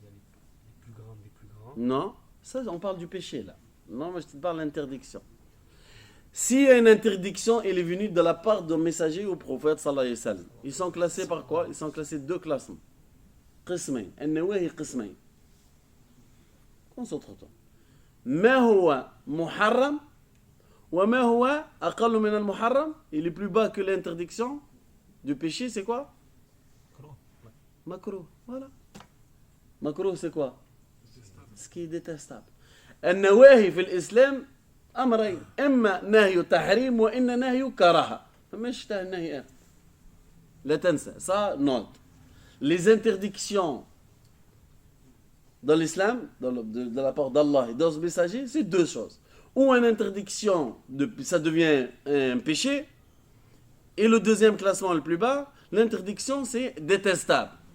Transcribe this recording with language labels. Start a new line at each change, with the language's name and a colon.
French: les plus grands, les plus grands. Non. Ça, on parle du péché là. Non, moi je te parle d'interdiction. S'il y a une interdiction, elle est venue de la part d'un messager au prophète
Arabic: sallallahu alayhi wa sallam.
French: Ils sont classés par quoi? Ils sont classés deux classements.
Arabic: قسمين. النواهي قسمين.
French: Concentre-toi.
Arabic: ما هو محرم وما هو أقل من المحرم.
French: Il est plus bas que l'interdiction du péché, c'est quoi? Makruh. Voilà. Makruh, c'est quoi? Ce qui est détestable.
Arabic: النواهي في الإسلام أمرين، إما نهي تحريم وإما نهي كراهة. مش نهي. لا تنسى
French: ça note. Les interdictions dans l'islam, de la part d'Allah et dans ce messager, c'est deux choses. Ou une interdiction, ça devient un péché, et le deuxième classement le plus bas, l'interdiction c'est détestable.